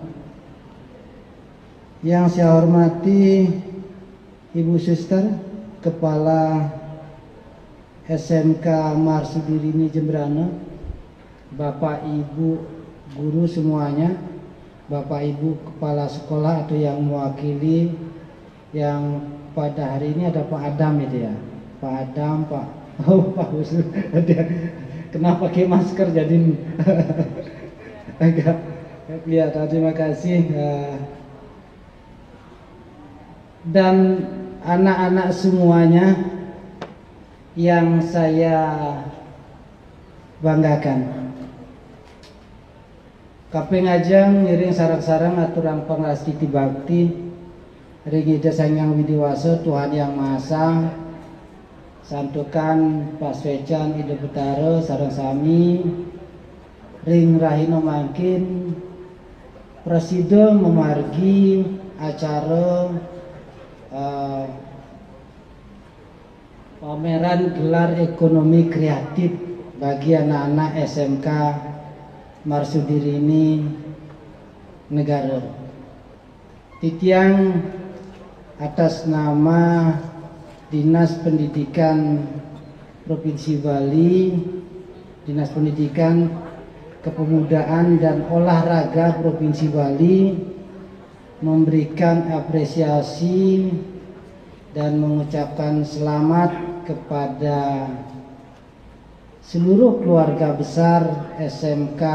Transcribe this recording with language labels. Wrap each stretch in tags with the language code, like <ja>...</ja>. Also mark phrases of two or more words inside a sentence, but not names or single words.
<id>Yang saya hormati Ibu Suster, Kepala SMK Marsudirini Jemberana, Bapak Ibu guru semuanya, Bapak Ibu Kepala Sekolah atau yang mewakili, yang pada hari ini ada Pak Adam itu ya, Pak Adam, Pak Husu, kenapa pakai masker jadi agak ya. Terima kasih dan anak-anak semuanya yang saya banggakan.</id> <ban>Kaping ajang ngiring sarang-sarang aturang pangastiti bakti ring ida sangyang widiwasa</ban> <id>Tuhan Yang Maha Esa,</id> <ban>santukan paswecan ida betara sareng sami ring rahina mangkin presida memargi</ban> <id>acara pameran gelar ekonomi kreatif bagi anak-anak SMK Marsudirini Negara. Titiang atas nama Dinas Pendidikan Provinsi Bali, Dinas Pendidikan Kepemudaan dan Olahraga Provinsi Bali memberikan apresiasi dan mengucapkan selamat kepada seluruh keluarga besar SMK</id>